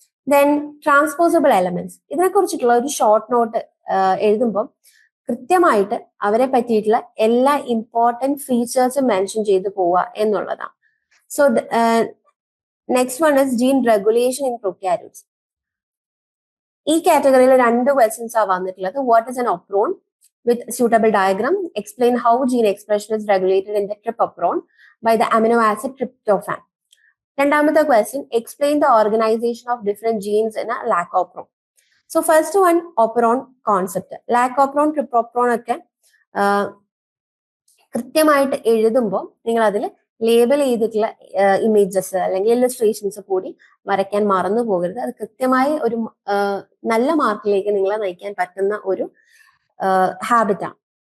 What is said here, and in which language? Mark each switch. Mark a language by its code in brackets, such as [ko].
[ml] Then transposable elements, ഇതിനെ കുറിച്ചിട്ടുള്ള ഒരു ഷോർട്ട് നോട്ട് എഴുതുമ്പോൾ കൃത്യമായിട്ട് അവരെ പറ്റിയിട്ടുള്ള എല്ലാ ഇമ്പോർട്ടന്റ് ഫീച്ചേഴ്സും മെൻഷൻ ചെയ്ത് പോവുക എന്നുള്ളതാണ്. [en] So next one is gene regulation in prokaryotes. [ml] ഈ കാറ്റഗറിയിൽ 2 ക്വസ്റ്റ്യൻസ് ആ വന്നിട്ടുള്ളത്. [en] What is an operon with suitable diagram? Explain how gene expression is regulated in the tripopron by the amino acid tryptophan. [ml] രണ്ടാമത്തെ [en] Question, explain the organization of different genes in a lacopron. So first one, operon concept. [ml] Lacopron, tripopron ഒക്കെ കൃത്യമായിട്ട് എഴുതുമ്പോൾ നിങ്ങൾ അതിൽ label ചെയ്തിട്ടുള്ള images അല്ലെങ്കിൽ illustrations കൂടി വരയ്ക്കാൻ മറന്നു പോകരുത്. അത് കൃത്യമായി ഒരു നല്ല മാർക്കിലേക്ക് നിങ്ങളെ നയിക്കാൻ പറ്റുന്ന ഒരു ഹാബിറ്റാണ്.